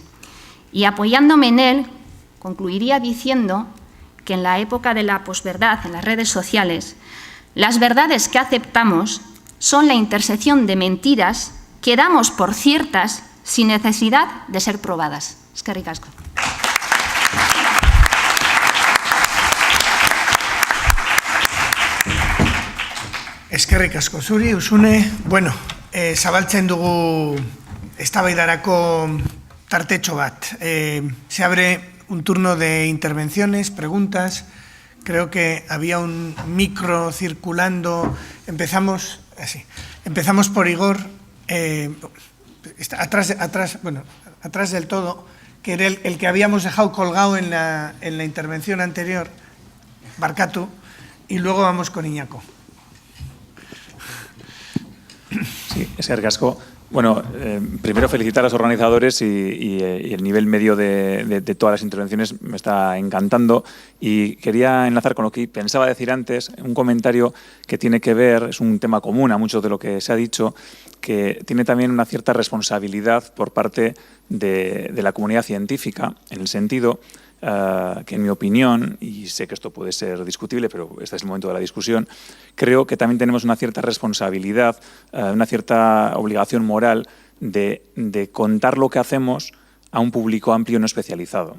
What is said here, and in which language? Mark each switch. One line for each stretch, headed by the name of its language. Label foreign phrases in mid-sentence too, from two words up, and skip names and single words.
Spanish: Y apoyándome en él, concluiría diciendo que en la época de la posverdad, en las redes sociales, las verdades que aceptamos son la intersección de mentiras que damos por ciertas sin necesidad de ser probadas.
Basque: Eskerrik asko. Eskerrik asko zuri, Usune. Bueno, zabaltzen dugu eztabaidarako tartetxo bat.
Spanish: Se abre un turno de intervenciones, preguntas. Creo que había un micro circulando. Empezamos por Igor, atrás del todo, que era el que habíamos dejado colgado en la intervención anterior, Barkatu, y luego vamos con Iñaco. Sí,
Basque: eskerrik asko.
Spanish: Bueno, primero felicitar a los organizadores y el nivel medio de todas las intervenciones me está encantando, y quería enlazar con lo que pensaba decir antes, un comentario que tiene que ver, es un tema común a mucho de lo que se ha dicho, que tiene también una cierta responsabilidad por parte de la comunidad científica, en el sentido que, en mi opinión, y sé que esto puede ser discutible, pero este es el momento de la discusión, creo que también tenemos una cierta responsabilidad, una cierta obligación moral de contar lo que hacemos a un público amplio no especializado.